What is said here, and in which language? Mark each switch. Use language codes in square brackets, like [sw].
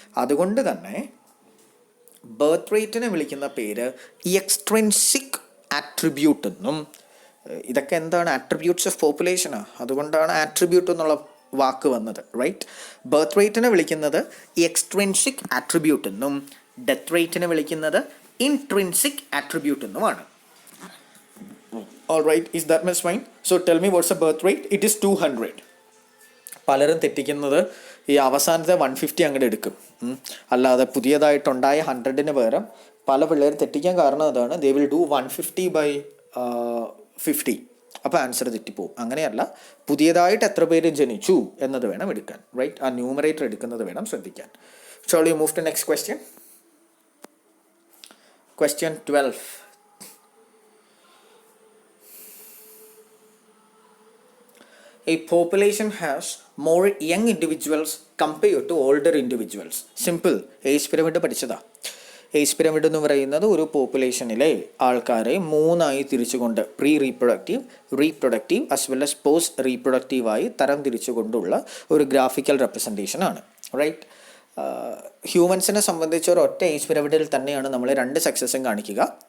[ml] അതുകൊണ്ട് തന്നെ ബർത്ത് റേറ്റിനെ വിളിക്കുന്ന പേര് എക്സ്ട്രിൻസിക് ആട്രിബ്യൂട്ട് എന്നും. ഇതൊക്കെ എന്താണ്? Attributes of പോപ്പുലേഷനാണ്. അതുകൊണ്ടാണ് ആട്രിബ്യൂട്ട് എന്നുള്ള വാക്ക് വന്നത്, റൈറ്റ്. ബർത്ത് റേറ്റിനെ വിളിക്കുന്നത് എക്സ്ട്രിൻസിക് ആട്രിബ്യൂട്ട് എന്നും ഡെത്ത് റേറ്റിനെ വിളിക്കുന്നത് ഇൻട്രിൻസിക് ആട്രിബ്യൂട്ട് എന്നുമാണ്. [en] Alright, is that much fine? So tell me what's the birth rate? It is 200. [ml] പലരും തെറ്റിക്കുന്നത് ഈ അവസാനത്തെ 150 അങ്ങോട്ട് എടുക്കും. അല്ലാതെ പുതിയതായിട്ടുണ്ടായ 100ന് പകരം പല പിള്ളേരും തെറ്റിക്കാൻ കാരണം അതാണ്. [en] They will do 150/50. [ml] അപ്പോൾ ആൻസർ തെറ്റിപ്പോവും. അങ്ങനെയല്ല, പുതിയതായിട്ട് എത്ര പേര് ജനിച്ചു എന്നത് വേണം എടുക്കാൻ, റൈറ്റ്. ആ ന്യൂമറേറ്റർ എടുക്കുന്നത് വേണം ശ്രദ്ധിക്കാൻ. [en] Shall we move to next question? Question 12. A population has more young individuals compared to older individuals. [ml] Simple. Age pyramid പഠിച്ചതാ. ഏജ് പിരമിഡ് എന്ന് പറയുന്നത് ഒരു പോപ്പുലേഷനിലെ ആൾക്കാരെ 3 തിരിച്ചുകൊണ്ട് pre reproductive, reproductive as well as post റീപ്രൊഡക്റ്റീവായി തരം തിരിച്ചുകൊണ്ടുള്ള ഒരു ഗ്രാഫിക്കൽ റെപ്രസെൻറ്റേഷൻ ആണ്, right. ഹ്യൂമൻസിനെ സംബന്ധിച്ച് ഒരൊറ്റ ഏജ് പിരമിഡിൽ തന്നെയാണ് നമ്മൾ 2 സെക്സസും കാണിക്കുക.